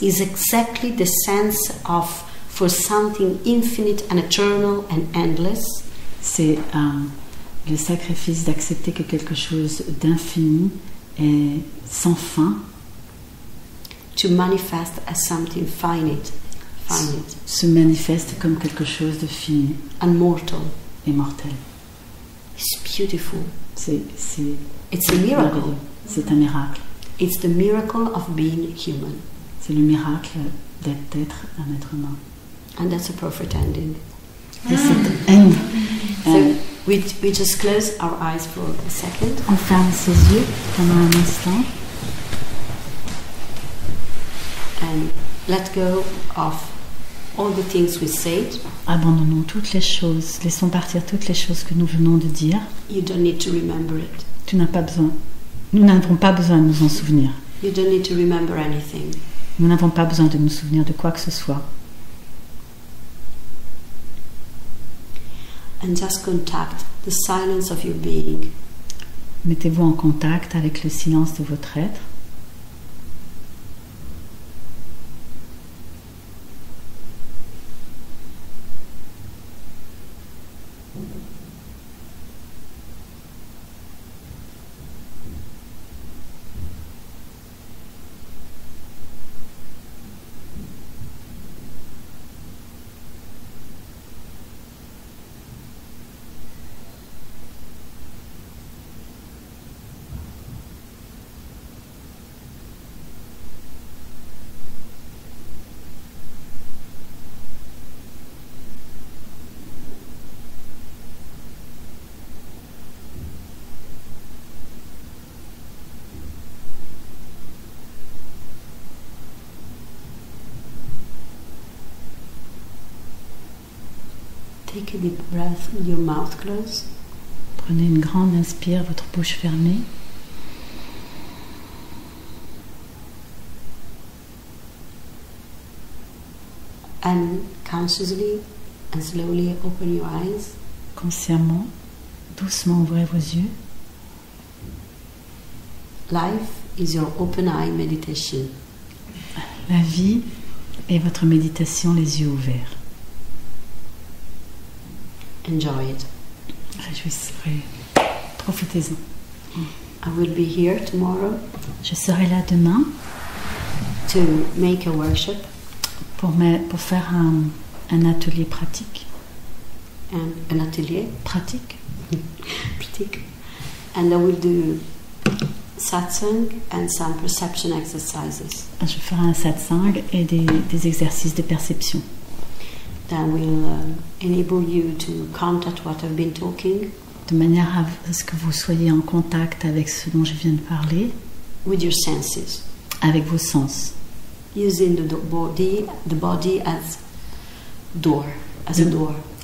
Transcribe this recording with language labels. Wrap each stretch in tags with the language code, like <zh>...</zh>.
<en>is exactly the sense of for something infinite and eternal and endless,</en> <fr>c'est le sacrifice d'accepter que quelque chose d'infini et sans fin</fr> <en>to manifest as something finite,</en> <fr>se manifeste comme quelque chose de fini</fr> <en>and mortal.</en> <fr>et mortel.</fr> <en>It's beautiful.</en> <fr>C'est</fr> <en>It's a miracle.</en> <fr>merveilleux. C'est un miracle.</fr> <en>It's the miracle of being human.</en> <fr>C'est C'est le miracle d'être un être humain.</fr> <en>And that's a perfect ending.</en> <fr>Et c'est end.</fr> <en>So we just close our eyes for a second.</en> <fr>On ferme ses yeux pendant un instant.</fr> <en>And let go of all the things we said.</en> <fr>Abandonnons toutes les choses, laissons partir toutes les choses que nous venons de dire.</fr> <en>You don't need to remember it.</en> <fr>Tu n'as pas besoin. Nous n'avons pas besoin de nous en souvenir.</fr> <en>You don't need to remember anything.</en> <fr>Nous n'avons pas besoin de nous souvenir de quoi que ce soit.</fr> <en>And just contact the silence of your being.</en> <fr>Mettez-vous en contact avec le silence de votre être.</fr> <en>Take a deep breath with your mouth closed.</en> <fr>Prenez une grande inspire, votre bouche fermée.</fr> <en>And consciously and slowly open your eyes.</en> <fr>Consciemment, doucement ouvrez vos yeux.</fr> <en>Life is your open eye meditation.</en> <fr>La vie est votre méditation les yeux ouverts.</fr> <en>Enjoy it.</en> <fr>Profitez-en.</fr> <en>I will be here tomorrow</en> <fr>Je serai là demain</fr> <en>to make a workshop</en> <fr>pour faire un atelier pratique.</fr> <en>and an atelier.</en> <fr>Pratique. Pratique.</fr> <en>And I will do satsang and some perception exercises.</en> <fr>Je ferai un satsang et des exercices de perception.</fr> <en>That will enable you to contact what I've been talking</en> <fr>De manière à ce que vous soyez en contact avec ce dont je viens de parler,</fr> <en>with your senses,</en> <fr>avec vos sens.</fr> <en>using the body as door, as a door.</en>